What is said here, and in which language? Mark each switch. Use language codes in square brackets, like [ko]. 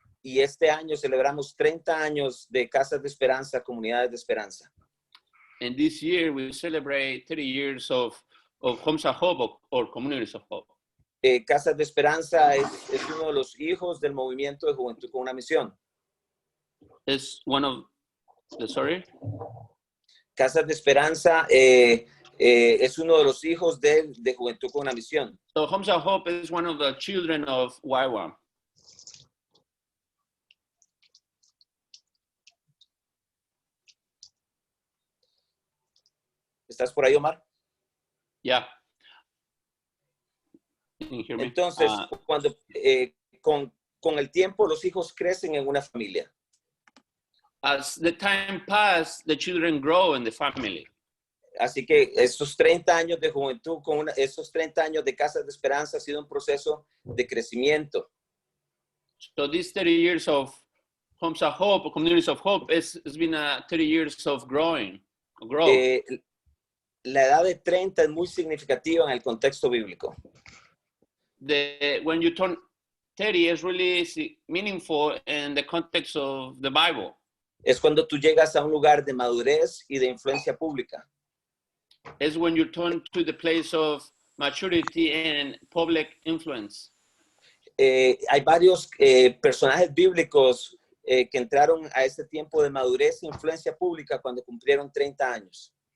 [es] Y este año celebramos 30 años de Casas de Esperanza, Comunidades de Esperanza. [en] And this year, we celebrate 30 years of Homes of Hope or Communities of Hope. [es] Casas de Esperanza es uno de los hijos del movimiento de Juventud con una Misión. [en] It's one of the, sorry? [es] Casas de Esperanza es uno de los hijos de Juventud con una Misión. [en] So Homes of Hope is one of the children of YWAM. [es] ¿Estás por ahí, Omar? [en] Yeah. Can you hear me? [es] Entonces, cuando con el tiempo los hijos crecen en una familia. [en] As the time passes, the children grow in the family. [es] Así que estos 30 años de juventud, esos 30 años de Casas de Esperanza ha sido un proceso de crecimiento. [en] So these 30 years of Homes of Hope, Communities of Hope, it's been 30 years of growth. [es] La edad de 30 es muy significativa en el contexto bíblico. [en] When you turn 30, is really meaningful in the context of the Bible. [es] Es cuando tú llegas a un lugar de madurez y de influencia pública. [en] Is when you turn to the place of maturity and public influence. [es] Hay varios personajes bíblicos que entraron a este tiempo de madurez e influencia pública cuando cumplieron 30 años.